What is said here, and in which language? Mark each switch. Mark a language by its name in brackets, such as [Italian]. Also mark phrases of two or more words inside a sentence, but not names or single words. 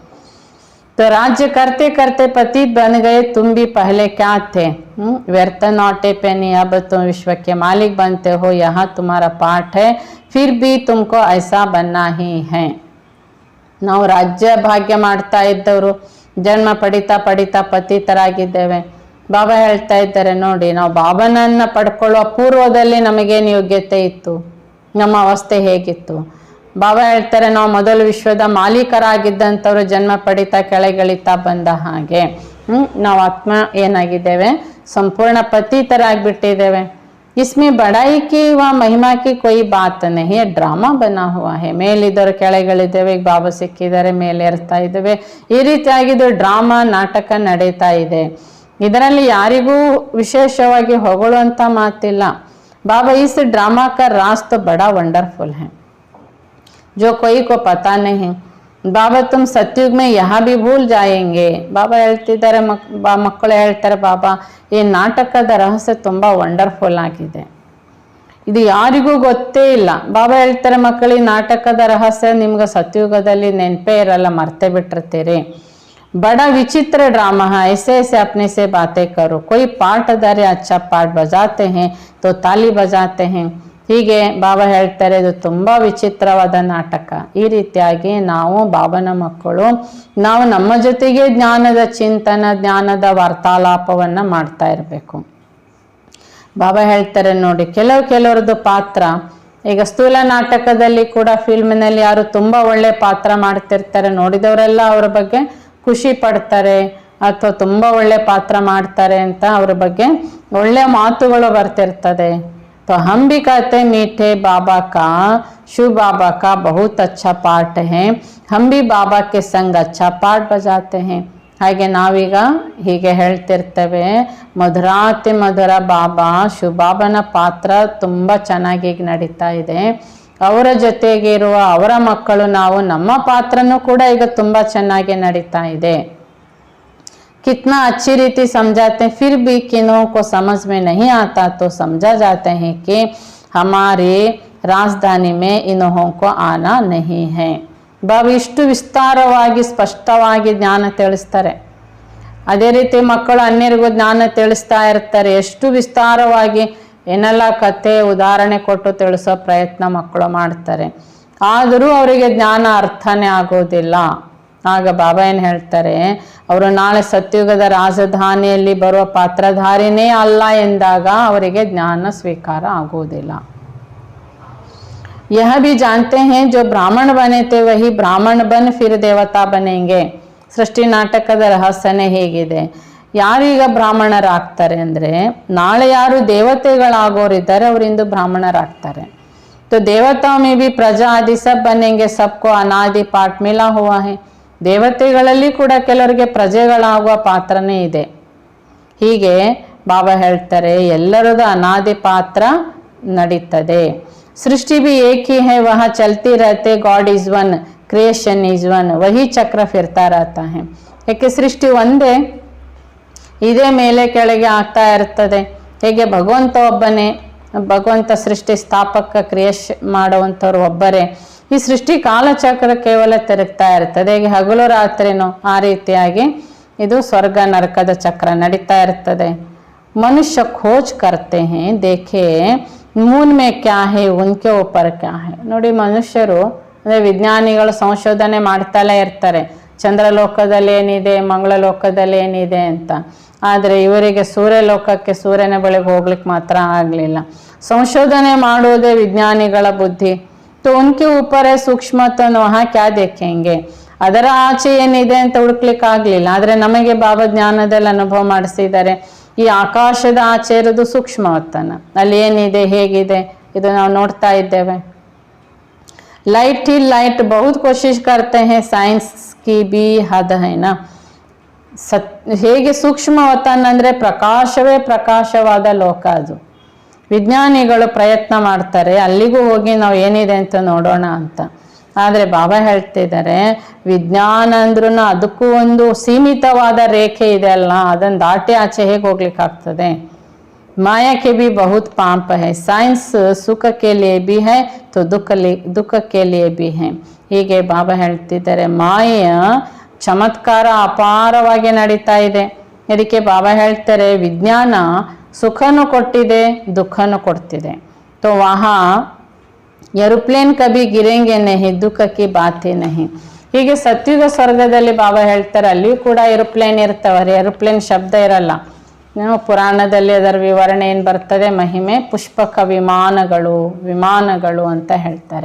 [Hindi] तो राज्य करते करते पति बन गए, तुम भी पहले क्या थे, व्यर्थ [English] not penny, [Hindi] अब तुम विश्व के मालिक बनते हो, यहाँ तुम्हारा पाठ है, फिर भी तुमको ऐसा बनना ही है. [Kannada] ನಾವು ರಾಜ್ಯ ಭಾಗ್ಯ ಮಾಡ್ತಾ ಇದ್ದವರು ಜನ್ಮ ಪಡಿತಾ ಪಡಿತಾ ಪತಿತರಾಗಿದ್ದೇವೆ. ಬಾಬಾ ಹೇಳ್ತಾ ಇದ್ದಾರೆ, ನೋಡಿ ನಾವು ಬಾಬನನ್ನ ಪಡ್ಕೊಳ್ಳುವ ಪೂರ್ವದಲ್ಲಿ ನಮಗೇನು ಯೋಗ್ಯತೆ ಇತ್ತು, ನಮ್ಮ ಅವಸ್ಥೆ ಹೇಗಿತ್ತು. ಬಾಬಾ ಹೇಳ್ತಾರೆ, ನಾವು ಮೊದಲು ವಿಶ್ವದ ಮಾಲೀಕರಾಗಿದ್ದಂಥವ್ರು ಜನ್ಮ ಪಡಿತಾ ಕೆಳಗಿಳಿತಾ ಬಂದ ಹಾಗೆ ನಾವು ಆತ್ಮ ಏನಾಗಿದ್ದೇವೆ, ಸಂಪೂರ್ಣ ಪತಿತರಾಗ್ಬಿಟ್ಟಿದ್ದೇವೆ. [Hindi] इसमें बड़ाई की व महिमा की कोई बात नहीं है, ड्रामा बना हुआ है. [Kannada] ಮೇಲಿದ್ದವರು ಕೆಳಗಿಳಿದ್ದೇವೆ, ಈಗ ಬಾಬಾ ಸಿಕ್ಕಿದ್ದಾರೆ, ಮೇಲೆ ಏರ್ತಾ ಇದ್ದೇವೆ, ಈ ರೀತಿಯಾಗಿದ್ದು ಡ್ರಾಮಾ ನಾಟಕ ನಡೀತಾ ಇದೆ. ಇದರಲ್ಲಿ ಯಾರಿಗೂ ವಿಶೇಷವಾಗಿ ಹೊಗಳುವಂಥ ಮಾತಿಲ್ಲ. [Hindi] ಬಾಬಾ इस ड्रामा का राज तो बड़ा वंडरफुल है, जो कोई को पता नहीं. बाबा तुम सतयुग में यहाँ भी भूल जाएंगे. [Kannada] ಬಾಬಾ ಹೇಳ್ತಿದ್ದಾರೆ, ಮಕ್ಕಳು ಹೇಳ್ತಾರೆ, ಬಾಬಾ ಈ ನಾಟಕದ ರಹಸ್ಯ ತುಂಬ ವಂಡರ್ಫುಲ್ ಆಗಿದೆ, ಇದು ಯಾರಿಗೂ ಗೊತ್ತೇ ಇಲ್ಲ. ಬಾಬಾ ಹೇಳ್ತಾರೆ, ಮಕ್ಕಳು ಈ ನಾಟಕದ ರಹಸ್ಯ ನಿಮ್ಗೆ ಸತ್ಯುಗದಲ್ಲಿ ನೆನಪೇ ಇರಲ್ಲ, ಮರ್ತೆ ಬಿಟ್ಟಿರ್ತೀರಿ. [Hindi] बड़ा विचित्र ड्रामा है, ऐसे ऐसे अपने से बातें करो, कोई पार्टधारी अच्छा पार्ट बजाते हैं तो ताली बजाते हैं. [Kannada] ಹೀಗೆ ಬಾಬಾ ಹೇಳ್ತಾರೆ, ಇದು ತುಂಬ ವಿಚಿತ್ರವಾದ ನಾಟಕ. ಈ ರೀತಿಯಾಗಿ ನಾವು ಬಾಬನ ಮಕ್ಕಳು, ನಾವು ನಮ್ಮ ಜೊತೆಗೆ ಜ್ಞಾನದ ಚಿಂತನ, ಜ್ಞಾನದ ವಾರ್ತಾಲಾಪವನ್ನು ಮಾಡ್ತಾ ಇರಬೇಕು. ಬಾಬಾ ಹೇಳ್ತಾರೆ, ನೋಡಿ ಕೆಲವ್ರದ್ದು ಪಾತ್ರ, ಈಗ ಸ್ಥೂಲ ನಾಟಕದಲ್ಲಿ ಕೂಡ ಫಿಲ್ಮಿನಲ್ಲಿ ಯಾರು ತುಂಬ ಒಳ್ಳೆ ಪಾತ್ರ ಮಾಡ್ತಿರ್ತಾರೆ, ನೋಡಿದವರೆಲ್ಲ ಅವ್ರ ಬಗ್ಗೆ ಖುಷಿ ಪಡ್ತಾರೆ, ಅಥವಾ ತುಂಬ ಒಳ್ಳೆ ಪಾತ್ರ ಮಾಡ್ತಾರೆ ಅಂತ ಅವ್ರ ಬಗ್ಗೆ ಒಳ್ಳೆ ಮಾತುಗಳು ಬರ್ತಿರ್ತದೆ. [Hindi] तो हम भी कहते हैं, मीठे बाबा का, शिव बाबा का बहुत अच्छा पार्ट है, हम भी बाबा के संग अच्छा पार्ट बजाते हैं. [Kannada] ಹಾಗೆ ನಾವೀಗ ಹೀಗೆ ಹೇಳ್ತಿರ್ತೇವೆ, ಮಧುರಾತಿ ಮಧುರ ಬಾಬಾ ಶಿವ ಬಾಬನ ಪಾತ್ರ ತುಂಬ ಚೆನ್ನಾಗಿ ನಡೀತಾ ಇದೆ. ಅವರ ಜೊತೆಗೆ ಇರುವ ಅವರ ಮಕ್ಕಳು ನಾವು, ನಮ್ಮ ಪಾತ್ರನೂ ಕೂಡ ಈಗ ತುಂಬ ಚೆನ್ನಾಗಿ ನಡೀತಾ ಇದೆ. [Hindi] कितना अच्छी रीति समझाते हैं, फिर भी किन्हों को समझ में नहीं आता तो समझा जाते हैं कि हमारी राजधानी में इन्हों को आना नहीं है. [Kannada] ಬಾಬಾ ಇಷ್ಟು ವಿಸ್ತಾರವಾಗಿ ಸ್ಪಷ್ಟವಾಗಿ ಜ್ಞಾನ ತಿಳಿಸ್ತಾರೆ. ಅದೇ ರೀತಿ ಮಕ್ಕಳು ಅನ್ಯರಿಗೂ ಜ್ಞಾನ ತಿಳಿಸ್ತಾ ಇರ್ತಾರೆ. ಎಷ್ಟು ವಿಸ್ತಾರವಾಗಿ ಏನೆಲ್ಲ ಕತೆ ಉದಾಹರಣೆ ಕೊಟ್ಟು ತಿಳಿಸೋ ಪ್ರಯತ್ನ ಮಕ್ಕಳು ಮಾಡ್ತಾರೆ. ಆದರೂ ಅವರಿಗೆ ಜ್ಞಾನ ಅರ್ಥನೇ ಆಗೋದಿಲ್ಲ. ಆಗ ಬಾಬಾ ಏನು ಹೇಳ್ತಾರೆ, ಅವರು ನಾಳೆ ಸತ್ಯುಗದ ರಾಜಧಾನಿಯಲ್ಲಿ ಬರುವ ಪಾತ್ರಧಾರಿನೇ ಅಲ್ಲ ಎಂದಾಗ ಅವರಿಗೆ ಜ್ಞಾನ ಸ್ವೀಕಾರ ಆಗೋದಿಲ್ಲ. [Hindi] यह भी जानते हैं जो ब्राह्मण बने थे वही ब्राह्मण बन फिर देवता बनेंगे. [Kannada] ಸೃಷ್ಟಿ ನಾಟಕದ ರಹಸ್ಯನೇ ಹೇಗಿದೆ, ಯಾರೀಗ ಬ್ರಾಹ್ಮಣರಾಗ್ತಾರೆ ಅಂದರೆ ನಾಳೆ ಯಾರು ದೇವತೆಗಳಾಗೋರಿದ್ದಾರೆ ಅವರಿಂದು ಬ್ರಾಹ್ಮಣರಾಗ್ತಾರೆ. [Hindi] तो देवताओं में भी प्रजा आदि सब बनेंगे, सबको अनादि पाठ मिला हुआ है. [Kannada] ದೇವತೆಗಳಲ್ಲಿ ಕೂಡ ಕೆಲವರಿಗೆ ಪ್ರಜೆಗಳಾಗುವ ಪಾತ್ರನೇ ಇದೆ. ಹೀಗೆ ಬಾಬಾ ಹೇಳ್ತಾರೆ ಎಲ್ಲರದು ಅನಾದಿ ಪಾತ್ರ ನಡೀತದೆ. [Hindi] सृष्टि भी एक ही है, वहाँ चलती रहते. [English] God is one, creation is one, [Hindi] वही चक्र फिरता रहता है. [Kannada] ಏಕೆ ಸೃಷ್ಟಿ ಒಂದೇ, ಇದೇ ಮೇಲೆ ಕೆಳಗೆ ಆಗ್ತಾ ಇರ್ತದೆ. ಹೇಗೆ ಭಗವಂತ ಒಬ್ಬನೇ, ಭಗವಂತ ಸೃಷ್ಟಿ ಸ್ಥಾಪಕ ಕ್ರಿಯೇಶ್ ಮಾಡುವಂಥವ್ರು ಒಬ್ಬರೇ. ಈ ಸೃಷ್ಟಿ ಕಾಲಚಕ್ರ ಕೇವಲ ತಿರುಗ್ತಾ ಇರ್ತದೆ. ಹೇಗೆ ಹಗಲು ರಾತ್ರಿನೋ ಆ ರೀತಿಯಾಗಿ ಇದು ಸ್ವರ್ಗ ನರಕದ ಚಕ್ರ ನಡೀತಾ ಇರ್ತದೆ. [Hindi] मनुष्य खोज करते हैं, देखें मून में क्या है उनके ऊपर क्या है ಉನ್ಕೆ ಊಪರ್ ಕ್ಯಾ ಹೇ. [Kannada] ನೋಡಿ ಮನುಷ್ಯರು ಅಂದರೆ ವಿಜ್ಞಾನಿಗಳು ಸಂಶೋಧನೆ ಮಾಡ್ತಲೇ ಇರ್ತಾರೆ, ಚಂದ್ರಲೋಕದಲ್ಲಿ ಏನಿದೆ, ಮಂಗಳಲೋಕದಲ್ಲಿ ಏನಿದೆ ಅಂತ. ಆದರೆ ಇವರಿಗೆ ಸೂರ್ಯಲೋಕಕ್ಕೆ ಸೂರ್ಯನ ಬಳಿಗೆ ಹೋಗ್ಲಿಕ್ಕೆ ಮಾತ್ರ ಆಗಲಿಲ್ಲ. ಸಂಶೋಧನೆ ಮಾಡುವುದೇ ವಿಜ್ಞಾನಿಗಳ ಬುದ್ಧಿ. [Hindi] तो उनके ऊपर है सूक्ष्म, तो वहाँ क्या देखेंगे, [Kannada] ಅದರ ಆಚೆ ಏನಿದೆ ಅಂತ ಹುಡುಕ್ಲಿಕ್ಕೆ ಆಗಲಿಲ್ಲ. ಆದರೆ ನಮಗೆ ಬಾಬಾ ಜ್ಞಾನದಲ್ಲಿ ಅನುಭವ ಮಾಡಿಸಿದ್ದಾರೆ. ಈ ಆಕಾಶದ ಆಚೆ ಇರೋದು ಸೂಕ್ಷ್ಮವತನ, ಅಲ್ಲಿ ಏನಿದೆ ಹೇಗಿದೆ ಇದು ನಾವು ನೋಡ್ತಾ ಇದ್ದೇವೆ. [Hindi] लाइट ही लाइट बहुत कोशिश करते हैं, साइंस की भी हद है ना. [Kannada] ಹೇಗೆ ಸೂಕ್ಷ್ಮವತನ ಅಂದರೆ ಪ್ರಕಾಶವೇ ಪ್ರಕಾಶವಾದ ಲೋಕ ಅದು. ವಿಜ್ಞಾನಿಗಳು ಪ್ರಯತ್ನ ಮಾಡ್ತಾರೆ ಅಲ್ಲಿಗೂ ಹೋಗಿ ನಾವು ಏನಿದೆ ಅಂತ ನೋಡೋಣ ಅಂತ. ಆದರೆ ಬಾಬಾ ಹೇಳ್ತಿದ್ದಾರೆ ವಿಜ್ಞಾನ ಅಂದ್ರೂ ಅದಕ್ಕೂ ಒಂದು ಸೀಮಿತವಾದ ರೇಖೆ ಇದೆ ಅಲ್ಲ, ಅದನ್ನು ದಾಟಿ ಆಚೆ ಹೇಗೆ ಹೋಗ್ಲಿಕ್ಕಾಗ್ತದೆ. [Hindi] माया के भी बहुत पाप है, साइंस सुख के लिए भी है तो दुख के लिए भी है. [Kannada] ಹೀಗೆ ಬಾಬಾ ಹೇಳ್ತಿದ್ದಾರೆ ಮಾಯೆಯ ಚಮತ್ಕಾರ ಅಪಾರವಾಗಿ ನಡೀತಾ ಇದೆ. ಇದಕ್ಕೆ ಬಾಬಾ ಹೇಳ್ತಾರೆ ವಿಜ್ಞಾನ ಸುಖನೂ ಕೊಟ್ಟಿದೆ ದುಃಖನೂ ಕೊಡ್ತಿದೆ. [Hindi] तो वहाँ एरोप्लेन कभी गिरेंगे नहीं, दुःख की बात ही नहीं. [Kannada] ಹೀಗೆ ಸತ್ಯುಗ ಸ್ವರ್ಗದಲ್ಲಿ ಬಾಬಾ ಹೇಳ್ತಾರೆ ಅಲ್ಲಿಯೂ ಕೂಡ ಏರೋಪ್ಲೇನ್ ಇರ್ತವೆ. ಏರೋಪ್ಲೇನ್ ಶಬ್ದ ಇರಲ್ಲ, ಪುರಾಣದಲ್ಲಿ ಅದರ ವಿವರಣೆ ಏನು ಬರ್ತದೆ, ಮಹಿಮೆ ಪುಷ್ಪಕ ವಿಮಾನಗಳು ಅಂತ ಹೇಳ್ತಾರೆ.